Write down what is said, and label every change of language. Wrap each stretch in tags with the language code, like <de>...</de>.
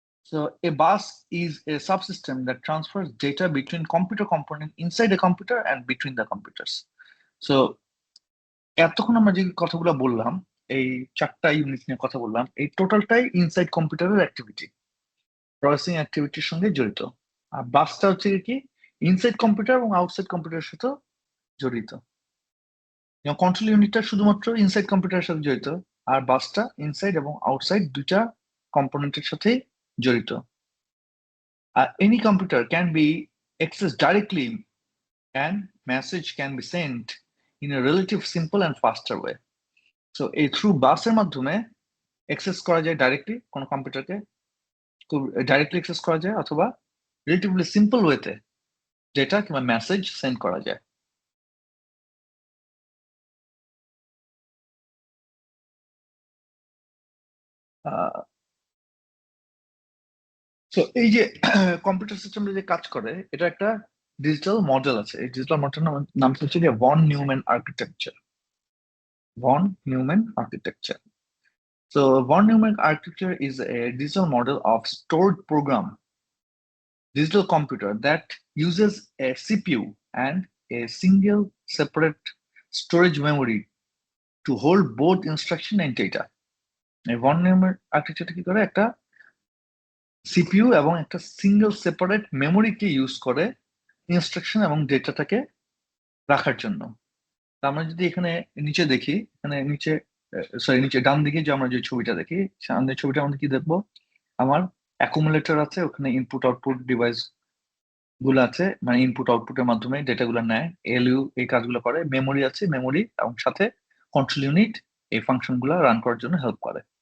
<en>So a bus is a subsystem that transfers data between computer component inside a computer and between the computers. So</en> <bn>এতক্ষণ আমরা যে কথাগুলো বললাম, এই 4টা ইউনিট নিয়ে কথা বললাম, এই টোটালটাই ইনসাইড কম্পিউটারের অ্যাক্টিভিটি, প্রসেসিং অ্যাক্টিভিটির সঙ্গে জড়িত। আর বাসটা হচ্ছে কি ইনসাইড কম্পিউটার এবং আউটসাইড কম্পিউটারের সাথে জড়িত। কন্ট্রোল ইউনিটটা শুধুমাত্র ইনসাইড কম্পিউটারের সাথে জড়িত, আর বাসটা ইনসাইড এবং আউটসাইড দুইটা কম্পোনেন্টের সাথেই জড়িত।</bn> <en>Any computer can be accessed directly and message can be sent in a relative simple and faster way.</en> <bn>So এই থ্রু বাসের মাধ্যমে অ্যাক্সেস করা যায় ডাইরেক্টলি, কোনো কম্পিউটারকে খুব ডাইরেক্টলি অ্যাক্সেস করা যায়, অথবা রিলেটিভলি সিম্পল ওয়েতে ডেটা কিংবা মেসেজ সেন্ড করা যায়। তো এই যে কম্পিউটার সিস্টেমে যে কাজ করে, এটা একটা ডিজিটাল মডেল আছে। এই ডিজিটাল মডেল নাম হচ্ছে যে von Neumann architecture. Von Neumann architecture.</bn> <en>So von Neumann architecture is a digital model of stored program digital computer that uses a CPU and a single separate storage memory to hold both instruction and data.</en> <bn>এই von Neumann architecture কি করে, একটা CPU এবং একটা single separate মেমোরিকে use করে instruction এবং ডেটাটাকে রাখার জন্য। আমরা যদি এখানে নিচে দেখি, এখানে নিচে নিচে ডান দিকে যে আমরা যে ছবিটা দেখি, সামনের ছবিটা আমাদের কি দেখবো, আমার অ্যাকুমুলেটর আছে, ওখানে ইনপুট আউটপুট ডিভাইস গুলো আছে, মানে ইনপুট আউটপুটের মাধ্যমে ডেটা গুলো নেয়, এলইউ এই কাজগুলো করে, মেমোরি আছে, মেমোরি এবং সাথে কন্ট্রোল ইউনিট এই ফাংশন গুলো রান করার জন্য হেল্প করে।</bn>